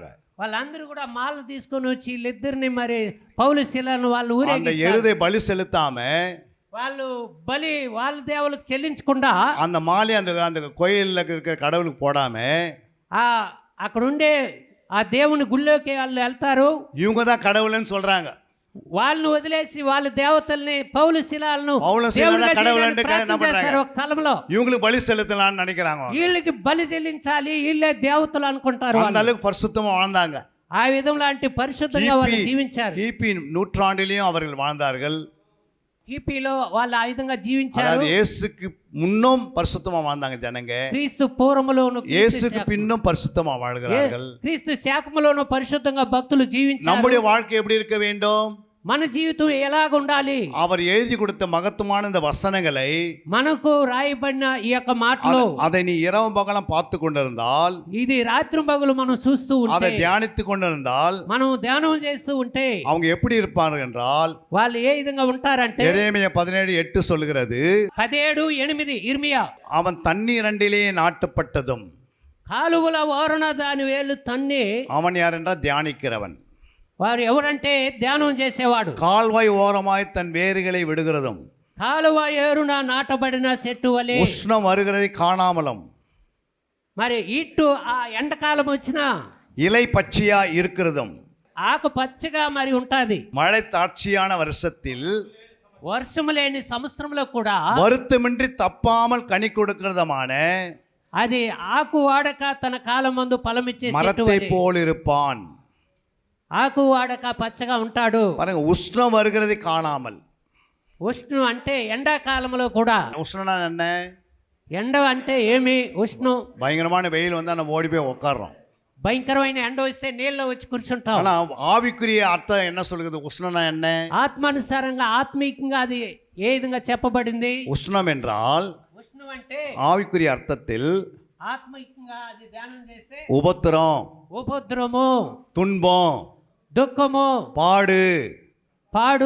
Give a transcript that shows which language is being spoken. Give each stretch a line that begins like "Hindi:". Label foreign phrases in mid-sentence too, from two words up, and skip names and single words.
Telugu: వాళ్ళందరూ కూడా మాల తీసుకొని వచ్చి వీళ్ళిద్దరిని మరి పౌలు శీలను వాళ్ళు
Tamil: அந்த
Telugu: ఊరేగిస్తారు.
Tamil: எருதை பலி செலுத்தாம
Telugu: వాళ్ళు బలి వాళ్ళ దేవులకు చెల్లించకుండా
Tamil: அந்த மாலை அந்த கோயிலில் இருக்கிற கடவுளுக்கு போடாம
Telugu: ఆ అక్కడ ఉండే ఆ దేవుని గుళ్ళోకి వాళ్ళు వెళ్తారు.
Tamil: இவங்க தான் கடவுள்னு சொல்றாங்க.
Telugu: వాళ్ళని వదిలేసి వాళ్ళ దేవతల్ని పౌలు శిలాలను పౌలు శిలాలను
Tamil: கடவுள்னு என்ன பண்றாங்க?
Telugu: ఒక స్థలంలో
Tamil: இவங்களுக்கு பலி செலுத்தலாம்னு நினைக்கிறாங்க.
Telugu: వీళ్ళకి బలి చెల్లించాలి, వీళ్ళే దేవతలు అనుకుంటారు.
Tamil: அந்த அளவுக்கு பரிசுத்தமா வாழ்ந்தாங்க.
Telugu: ఆ విధంగా లాంటి పరిశుద్ధంగా వాళ్ళు జీవించారు.
Tamil: கிபி நூற்றாண்டிலையும் அவர்கள் வாழ்ந்தார்கள்.
Telugu: కిపిలో వాళ్ళు ఆ విధంగా జీవించారు.
Tamil: அதாவது இயேசுக்கு முன்னும் பரிசுத்தமா வாழ்ந்தாங்க ஜனங்க.
Telugu: క్రీస్తు పూర్వములోను
Tamil: இயேசுக்கு பின்னும் பரிசுத்தமா வாழ்கிறார்கள்.
Telugu: క్రీస్తు శాఖములోను పరిశుద్ధంగా భక్తులు జీవించారు.
Tamil: நம்முடைய வாழ்க்கை எப்படி இருக்க வேண்டும்?
Telugu: మన జీవితం ఎలాగ ఉండాలి,
Tamil: அவர் எழுதி கொடுத்த மகத்துவமான இந்த வசனங்களை
Telugu: మనకు రాయబడిన ఈ యొక్క మాటలు
Tamil: அதை நீ இரவு பகலும் பார்த்து கொண்டிருந்தால்,
Telugu: ఇది రాత్రి పగలు మనం చూస్తూ
Tamil: அதை
Telugu: ఉంటే,
Tamil: தியானித்து கொண்டிருந்தால்,
Telugu: మనం ధ్యానం చేస్తూ ఉంటే
Tamil: அவங்க எப்படி இருப்பார்கள் என்றால்,
Telugu: వాళ్ళు ఏ విధంగా ఉంటారంటే
Tamil: எரேமியா 17:8 சொல்லுகிறது,
Telugu: 17:8 ఇర్మియా,
Tamil: அவன் தண்ணீரண்டிலே நாட்டப்பட்டதும்.
Telugu: కాలువల ఓరన దాని వేళ్ళు తన్ని.
Tamil: அவன் யார் என்றால் தியானிக்கிறவன்.
Telugu: వారు ఎవరంటే ధ్యానం చేసేవాడు.
Tamil: கால்வாய் ஓரமாய் தன் வேர்களை விடுகிறதும்,
Telugu: కాలువ ఏరున నాటబడిన చెట్టు వలె.
Tamil: உஷ்ணம் வருகிறதை காணாமலும்,
Telugu: మరి ఇటు ఆ ఎండకాలం వచ్చినా
Tamil: இலை பச்சையா இருக்கிறதும்,
Telugu: ఆకు పచ్చగా మరి ఉంటాది.
Tamil: மழை தாட்சியான வருஷத்தில்
Telugu: వర్షము లేని సంవత్సరంలో కూడా
Tamil: வருத்தமின்றி தப்பாமல் கனி கொடுக்கிறதுமான
Telugu: అది ఆకు వాడక తన కాలం మందు ఫలమిచ్చే చెట్టు
Tamil: மரத்தை
Telugu: వలె.
Tamil: போல் இருப்பான்.
Telugu: ఆకు వాడక పచ్చగా ఉంటాడు.
Tamil: பாருங்க, உஷ்ணம் வருகிறதை காணாமல்.
Telugu: ఉష్ణం అంటే ఎండాకాలంలో కూడా.
Tamil: உஷ்ணம்னா என்ன? ఎండ అంటే ఏమి? ఉష్ణం. பயங்கரமான வெயில் வந்தா நம்ம ஓடி போய் உட்கார்றோம். భయంకరమైన ఎండ వస్తే నీళ్ళలో వచ్చి కూర్చుంటాం. ஆனா ஆவிக்குரிய அர்த்தம் என்ன சொல்லுகிறது? உஷ்ணம்னா என்ன?
Telugu: ఆత్మానుసారంగా ఆత్మీయంగా అది ఏ విధంగా చెప్పబడింది?
Tamil: உஷ்ணம் என்றால்
Telugu: ఉష్ణం అంటే
Tamil: ஆவிக்குரிய அர்த்தத்தில்
Telugu: ఆత్మీయంగా అది ధ్యానం చేస్తే
Tamil: உபத்திரம்,
Telugu: ఉపద్రవము,
Tamil: துன்பம்,
Telugu: దుఃఖము,
Tamil: பாடு,
Telugu: పాడు,